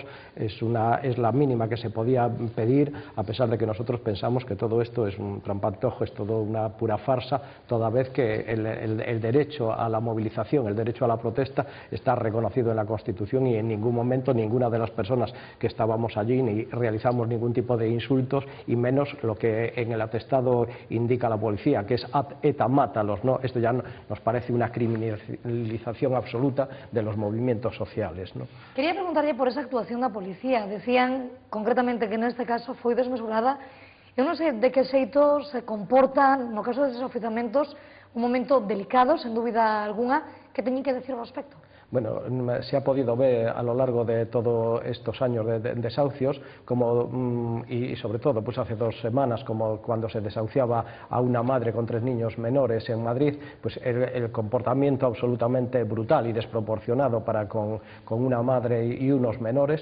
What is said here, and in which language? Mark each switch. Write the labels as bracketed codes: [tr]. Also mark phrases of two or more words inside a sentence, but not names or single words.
[es] Es la mínima que se podía pedir, a pesar de que nosotros pensamos que todo esto es un trampantojo, es todo una pura farsa, toda vez que el derecho a la movilización, el derecho a la protesta está reconocido en la Constitución, y en ningún momento ninguna de las personas que estábamos allí ni realizamos ningún tipo de insultos, y menos lo que en el atestado indica la policía, que es ad eta mátalos, ¿no? Esto ya nos parece una criminalización absoluta de los movimientos sociales, ¿no? [gl] Quería preguntarlle por esa actuación da policía. Decían concretamente que neste caso foi desmesurada. Eu non sei de que xeito se comportan, no caso de desafiuzamentos, un momento delicado, sen dúbida alguna, que teñen que decir ao respecto. [es] Bueno, se ha podido ver a lo largo de todos estos años de desahucios, como, y sobre todo pues hace 2 semanas, como cuando se desahuciaba a una madre con 3 niños menores en Madrid, pues el comportamiento absolutamente brutal y desproporcionado para con una madre y unos menores.